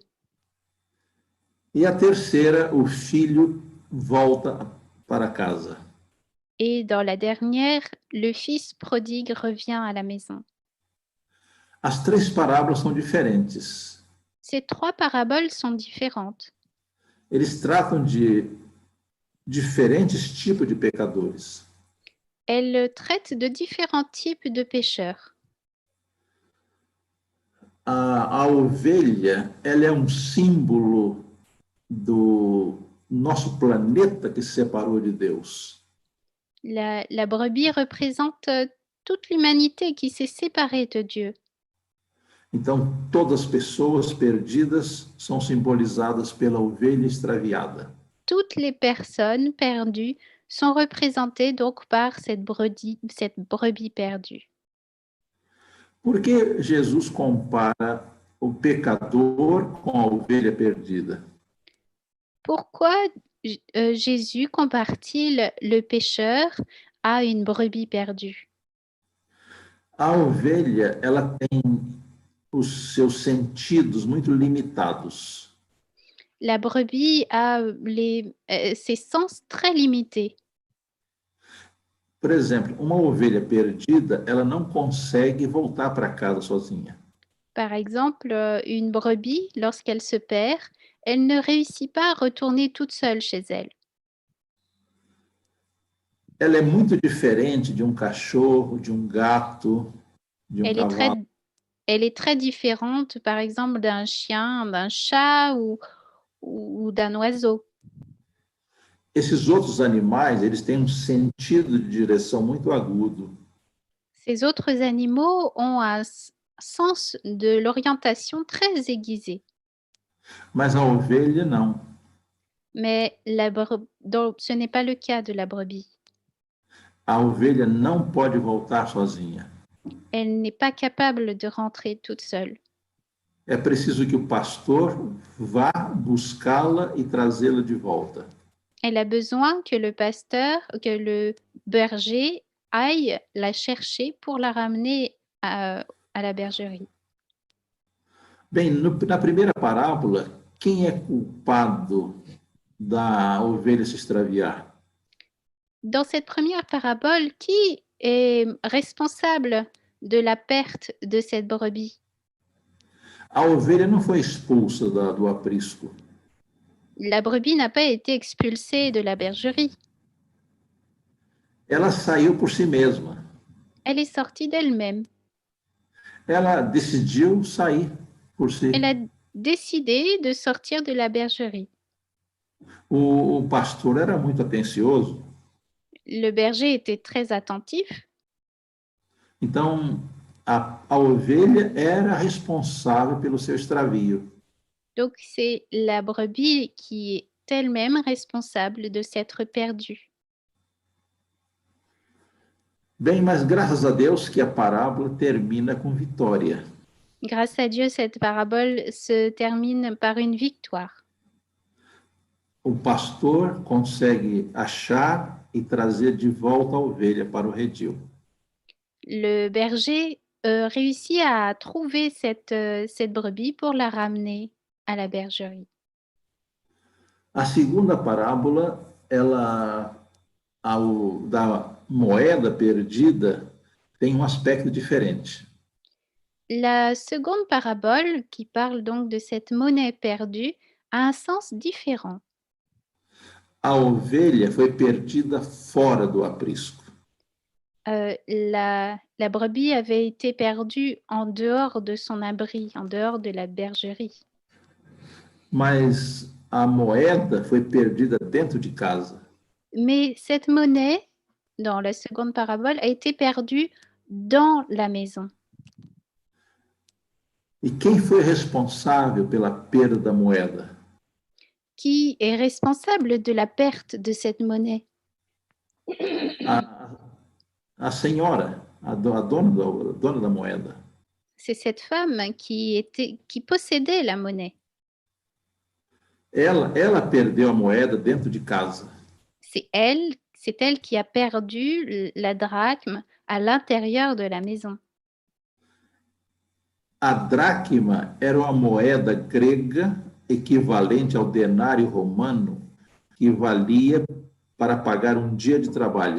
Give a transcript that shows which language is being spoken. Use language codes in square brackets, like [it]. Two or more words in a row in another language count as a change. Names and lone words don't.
[pt] E a terceira, o filho volta para casa. [fr] Et dans la dernière, le fils prodigue revient à la maison. [pt] As três parábolas são diferentes. [fr] Ces trois paraboles sont différentes. [pt] Eles tratam de diferentes tipos de pecadores. [fr] Elles traitent de différents types de pécheurs. [pt] A ovelha, ela é símbolo do nosso planeta que se separou de Deus. [fr] La brebis représente toute l'humanité qui s'est séparée de Dieu. [pt] Então, todas as pessoas perdidas são simbolizadas pela ovelha extraviada. [fr] Toutes les personnes perdues sont représentées donc par cette brebis perdue. [pt] Por que Jesus compara o pecador com a ovelha perdida? [fr] Pourquoi Jésus compare-t-il le pécheur à une brebis perdue? [pt] A ovelha, ela tem os seus sentidos muito limitados. [fr] La brebis a ses sens très limités. [pt] Por exemplo, uma ovelha perdida, ela não consegue voltar para casa sozinha. [fr] Par exemple, une brebis, lorsqu'elle se perd, elle ne réussit pas à retourner toute seule chez elle. [pt] Ela é muito diferente de cachorro, de gato, de cavalo. [fr] Elle est très différente, par exemple, d'un chien, d'un chat ou d'un oiseau. [pt] Esses outros animais, eles têm sentido de direção muito agudo. [fr] Ces autres animaux ont un sens de l'orientation très aiguisé. [pt] Mas a ovelha, não. [fr] Mais donc, ce n'est pas le cas de la brebis. [pt] A ovelha não pode voltar sozinha. [fr] Elle n'est pas capable de rentrer toute seule. [pt] É preciso que o pastor vá buscá-la e trazê-la de volta. [fr] Elle a besoin que le berger aille la chercher pour la ramener à la bergerie. [pt] Bem, na primeira parábola, quem é culpado da ovelha se extraviar? [fr] Dans cette première parabole, qui est responsable de la perte de cette brebis? [pt] A ovelha não foi expulsa do aprisco. [fr] La brebis n'a pas été expulsée de la bergerie. [pt] Ela saiu por si mesma. [fr] Elle est sortie d'elle-même. [pt] Ela decidiu sair por si. [fr] Elle a décidé de sortir de la bergerie. [pt] O pastor era muito atencioso. [fr] Le berger était très attentif. [pt] Então, a ovelha era responsável pelo seu extravio. [fr] Donc, c'est la brebis qui est elle-même responsable de s'être perdue. [pt] Bem, mas graças a Deus que a parábola termina com vitória. [fr] Grâce à Dieu, cette parabole se termine par une victoire. [pt] O pastor consegue achar e trazer de volta a ovelha para o redil. [fr] Le berger réussit à trouver cette brebis pour la ramener à la bergerie. [pt] A segunda parábola, da moeda perdida, tem aspecto diferente. [fr] La seconde parabole, qui parle donc de cette monnaie perdue, a un sens différent. [pt] A ovelha foi perdida fora do aprisco. [fr] La brebis avait été perdue en dehors de son abri, en dehors de la bergerie. [pt] Mas a moeda foi perdida dentro de casa. [fr] Mais cette monnaie, dans la seconde parabole, a été perdue dans la maison. [pt] E quem foi responsável pela perda da moeda? [fr] Qui est responsable de la perte de cette monnaie? [pt] A senhora, a dona da moeda. [fr] C'est cette femme qui possédait la monnaie. [pt] Ela perdeu a moeda dentro de casa. [fr] C'est elle qui a perdu la drachme à l'intérieur de la maison. [pt] A dracma era uma moeda grega equivalente ao denário romano, que valia para pagar dia de trabalho.